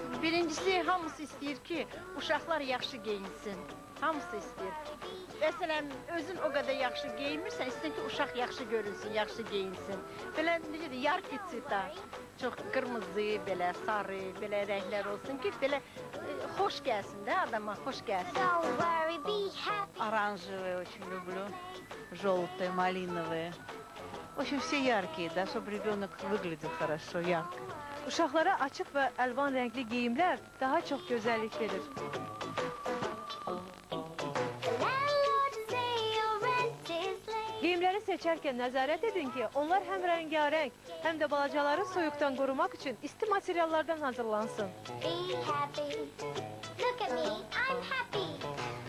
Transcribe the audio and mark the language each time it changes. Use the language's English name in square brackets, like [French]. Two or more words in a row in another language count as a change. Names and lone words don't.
[Azerbaijani] Birincisi, hamısı istəyir ki, uşaqlar yaxşı geyinsin. Hamısı istəyir. Məsələn, özün o qədər yaxşı geyinmirsən, istəyir ki, uşaq yaxşı görünsün, yaxşı geyinsin. Belə, necə deyir, [Russian] яркий цвет, [Azerbaijani] çox qırmızı, belə sarı, belə rənglər olsun ki, belə xoş gəlsin də adama, xoş gəlsin. [Russian] Оранжевые очень люблю, желтые, малиновые. В общем, все яркие, да, чтобы ребенок выглядел хорошо, ярко. [Azerbaijani] Uşaqlara açıq və əlvan rəngli geyimlər daha çox gözəllik verir. Geyimləri seçərkən nəzarət edin ki, onlar həm rəngarəng, həm də balacaları soyuqdan qorumaq üçün isti materiallardan hazırlansın.